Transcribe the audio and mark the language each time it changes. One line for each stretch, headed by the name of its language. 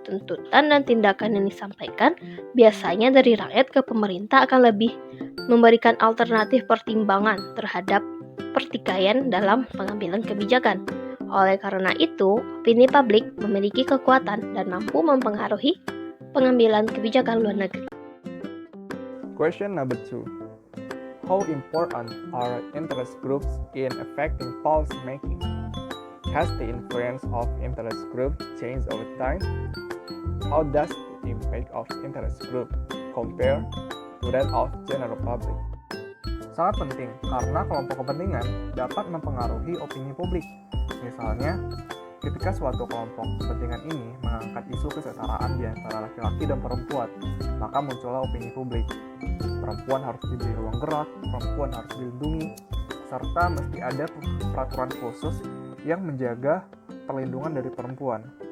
Indonesian: Tuntutan dan tindakan yang disampaikan biasanya dari rakyat ke pemerintah akan lebih memberikan alternatif pertimbangan terhadap pertikaian dalam pengambilan kebijakan. Oleh karena itu, opini publik memiliki kekuatan dan mampu mempengaruhi pengambilan kebijakan luar negeri.
English: Question number 2. How important are interest groups in affecting policy making? Has the influence of interest group changed over time? How does the impact of interest group compare to that of general public?
Indonesian: Sangat penting karena kelompok kepentingan dapat mempengaruhi opini publik. Misalnya, ketika suatu kelompok kepentingan ini mengangkat isu kesetaraan di antara laki-laki dan perempuan, maka muncullah opini publik. Perempuan harus diberi ruang gerak, perempuan harus dilindungi, serta mesti ada peraturan khusus yang menjaga perlindungan dari perempuan.